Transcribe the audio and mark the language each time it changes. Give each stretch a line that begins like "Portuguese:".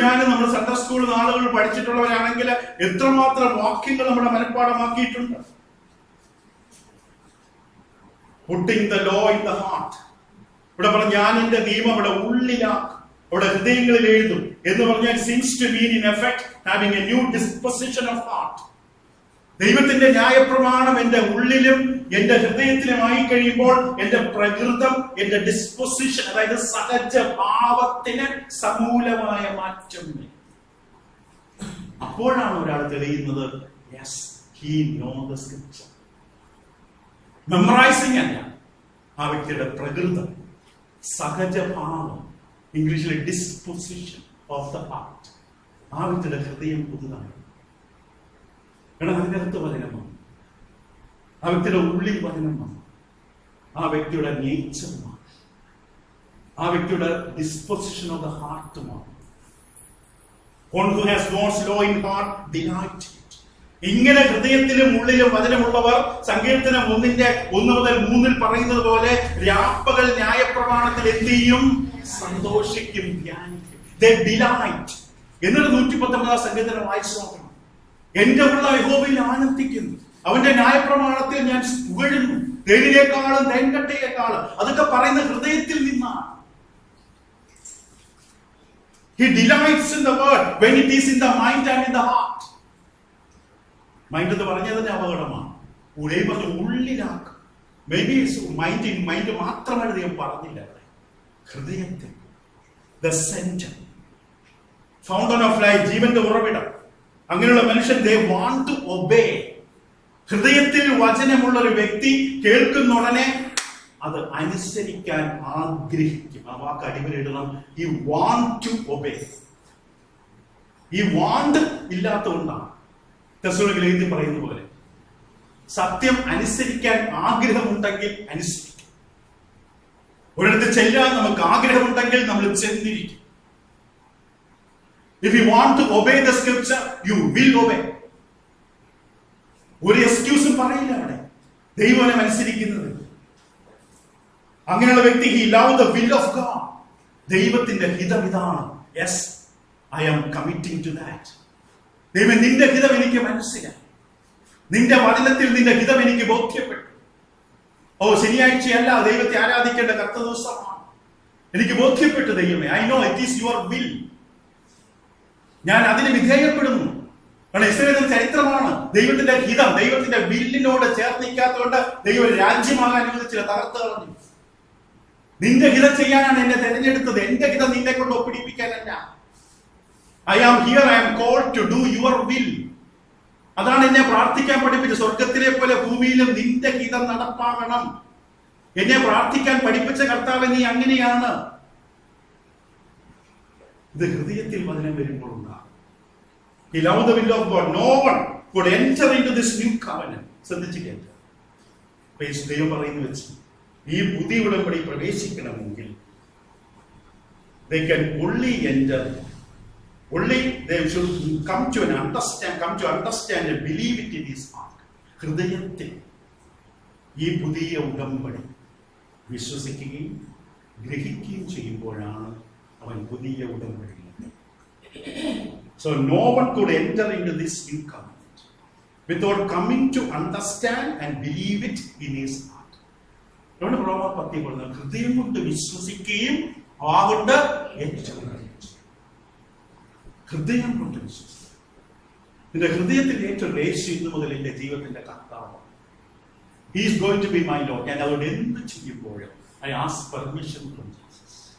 Malayalam: നമ്മൾ Sunday school നാളുകൾ പഠിച്ചിട്ടുള്ളവരാണെങ്കിൽ എത്രമാത്രം വാക്യങ്ങൾ നമ്മുടെ മനഃപ്പാഠമാക്കിയിട്ടുണ്ട്.
English: Putting the law in the heart.
Malayalam: ഇവിടെ പറഞ്ഞ ഞാൻ എന്റെ നിയമം ഇവിടെ ഉള്ളിലാക്കും, ഇവിടെ ഹൃദയങ്ങളിൽ എഴുതും എന്ന് പറഞ്ഞാൽ
English: seems to mean in effect having a new disposition of heart.
Malayalam: ദൈവത്തിന്റെ ന്യായപ്രമാണം എന്റെ ഉള്ളിലും എന്റെ ഹൃദയത്തിലുമായി കഴിയുമ്പോൾ എന്റെ പ്രകൃതം, എന്റെ ഡിസ്പൊസിഷൻ, അതായത് സഹജ ഭാവത്തിന് സമൂലമായ മാറ്റം. അപ്പോഴാണ് ഒരാൾ തെളിയുന്നത്
English: yes, he knows the scripture.
Malayalam: മെമ്മറൈസിംഗ് അല്ല, ആ വ്യക്തിയുടെ പ്രകൃതം, സഹജഭാവം, ഇംഗ്ലീഷിലെ ഡിസ്പൊസിഷൻ ഓഫ് ദ ഹാർട്ട്, ആ വ്യക്തിയുടെ ഹൃദയം പുതുതാണ്. അതിനകത്ത് വചനം വന്നു, ആ വ്യക്തിയുടെ ഉള്ളിൽ വചനം വന്നു, ആ വ്യക്തിയുടെ നേച്ചറുമാണ്, ആ വ്യക്തിയുടെ disposition of the ഹാർട്ടുമാണ്.
English: One who has God's law in heart delight it.
Malayalam: ഇങ്ങനെ ഹൃദയത്തിലും ഉള്ളിലും വചനമുള്ളവർ സങ്കീർത്തനം 1 മുതൽ 3 പറയുന്നത് പോലെ രാപ്പകൽ ന്യായപ്രമാണത്തിൽ എന്ത് ചെയ്യും? സന്തോഷിക്കും, ധ്യാനിക്കും.
English: They delight.
Malayalam: എന്നിട്ട് 119 സങ്കീർത്തനം വായിച്ചു നോക്കണം. എന്റെ ഉള്ള യഹോവയിൽ ആനന്ദിക്കുന്നു, അവന്റെ ന്യായപ്രമാണത്തിൽ ഞാൻ പുകഴുന്നു, തേനിനേക്കാളും തേൻകട്ടയേക്കാളും. അതൊക്കെ പറയുന്ന ഹൃദയത്തിൽ നിന്നാണ്.
English: He delights in the word when it is in the mind and in the heart.
Malayalam: Mind എന്ന് പറഞ്ഞതിന്റെ അപകടമാണ്. ഉള്ളിൽ പറഞ്ഞ് ഉള്ളിലാക്കും. മേ ബി മൈൻഡ് മാത്രമായിട്ട് ദൈവം പറഞ്ഞില്ല, ഹൃദയത്തിൽ
English: the center, fountain of life,
Malayalam: ജീവന്റെ ഉറവിടം. അങ്ങനെയുള്ള മനുഷ്യൻ
English: they want to obey.
Malayalam: ഹൃദയത്തിൽ വചനമുള്ള ഒരു വ്യക്തി കേൾക്കുന്ന ഉടനെ അത് അനുസരിക്കാൻ ആഗ്രഹിക്കും. ആ വാക്ക് അടിവരയിടണം. ഈ
English: want to obey.
Malayalam: ഈ want ഇല്ലാത്തതുകൊണ്ടാണ് തെസ്സലോനിക്കയിൽ എഴുതി പറയുന്ന പോലെ സത്യം അനുസരിക്കാൻ ആഗ്രഹമുണ്ടെങ്കിൽ അനുസരിക്കും. ഒരിടത്ത് ചെല്ലാൻ നമുക്ക് ആഗ്രഹമുണ്ടെങ്കിൽ നമ്മൾ ചെന്നിരിക്കും.
English: If you want to obey the scripture, you will obey.
Malayalam: ഒരു എക്സ്ക്യൂസും പറയില്ല അവിടെ ദൈവനെ അനുസരിക്കുന്നത്. അങ്ങനെയുള്ള വ്യക്തി
English: he love the will of God.
Malayalam: ദൈവത്തിന്റെ ഹിതം ഇതാണ്.
English: Yes, I am committing to that.
Malayalam: ദൈവം നിന്റെ ഹിതം എനിക്ക് മനസ്സിലായി, നിന്റെ വചനത്തിൽ നിന്റെ ഹിതം എനിക്ക് ബോധ്യപ്പെട്ടു. ശനിയാഴ്ചയല്ല ദൈവത്തെ ആരാധിക്കേണ്ട കർത്ത ദിവസമാണ്, എനിക്ക് ബോധ്യപ്പെട്ടു ദൈവമേ.
English: I know it is your will.
Malayalam: ഞാൻ അതിന് വിധേയപ്പെടുന്നു. കാരണം ഇസ്രായേലിന്റെ ചരിത്രമാണ്. ദൈവത്തിന്റെ ഹിതം ദൈവത്തിന്റെ വില്ലിനോട് ചേർന്നിക്കാത്തതുകൊണ്ട് ദൈവം രാജ്യമാകാൻ അനുവദിച്ചില്ല, തകർത്ത് കളഞ്ഞു. നിന്റെ ഹിതം ചെയ്യാനാണ് എന്നെ തെരഞ്ഞെടുത്തത്, എന്റെ ഹിതം നിന്നെ കൊണ്ട് ഒപ്പിടിപ്പിക്കാനല്ല.
English: I am here, I am called to do your will.
Malayalam: അതാണ് എന്നെ പ്രാർത്ഥിക്കാൻ പഠിപ്പിച്ചത്. സ്വർഗത്തിലെ പോലെ ഭൂമിയിലും നിന്റെ ഹിതം നടപ്പാകണം. എന്നെ പ്രാർത്ഥിക്കാൻ പഠിപ്പിച്ച കർത്താവ് നീ അങ്ങനെയാണ്. ഇത് ഹൃദയത്തിൽ വചനം വരുമ്പോൾ ഉണ്ടാകും.
English: He loved the will of God. No one could enter into this new covenant.
Malayalam: ശ്രദ്ധിച്ചു കേട്ടോ. ദൈവം പറയുന്നു വെച്ച് ഈ പുതിയ ഉടമ്പടി പ്രവേശിക്കണമെങ്കിൽ
English: they can only enter. Only they should come to understand and believe it in his heart.
Malayalam: ഹൃദയത്തിൽ ഈ പുതിയ ഉടമ്പടി വിശ്വസിക്കുകയും ഗ്രഹിക്കുകയും ചെയ്യുമ്പോഴാണ് അവൻ പുതിയ ഉടമ്പടിയിലെത്തുന്നത്.
English: So no one could enter into this new covenant without coming to understand and believe it in his heart.
Malayalam: അതുകൊണ്ട് റോമർ 10 പറയുന്നത് ഹൃദയം കൊണ്ട് വിശ്വസിക്കുകയും ആകൊണ്ട് ഏറ്റവും ഹൃദയം കൊണ്ട് വിശ്വസിക്കുക. നിന്റെ ഹൃദയത്തിൽ ഏറ്റവും യേശു ഇന്നു മുതൽ എന്റെ ജീവിതത്തിന്റെ കർത്താവ്.
English: He is going to be my Lord.
Malayalam: ഞാൻ അവരോട് എന്ത് ചെയ്യുമ്പോഴും
English: I ask permission from Jesus.